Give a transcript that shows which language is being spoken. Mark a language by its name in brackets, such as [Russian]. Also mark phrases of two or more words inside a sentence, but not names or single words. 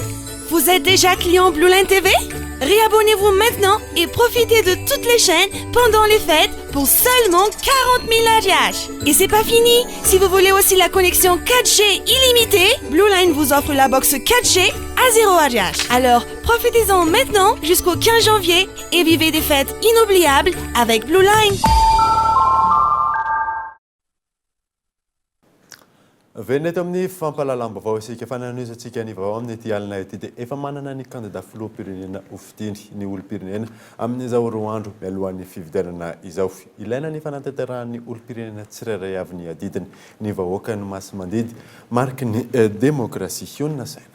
[French] Vous êtes déjà client Blue Line TV? Réabonnez-vous maintenant et profitez de toutes les chaînes pendant les fêtes pour seulement 40 000 ariary. Et c'est pas fini. Si vous voulez aussi la connexion 4G illimitée, Blue Line vous offre la box 4G à 0 ariary. Alors, profitez-en maintenant jusqu'au 15 janvier et vivez des fêtes inoubliables avec Blue Line. [Malagasy] Venety amin'ny fampalalam-baovao isika fananoisantsika ny vaovao amin'ny ity alina ity dia efa manana ny candidat filoham-pirenena hofidiny ny olo-pirenena amin'izao roa andro mialohan'ny fividianana izao. Ilaina ny fanatanterahany olo-pirenena tsirairay avy ny adidiny ny vahoaka ny maso-mandidy mariky ny demokrasia Iona Saina.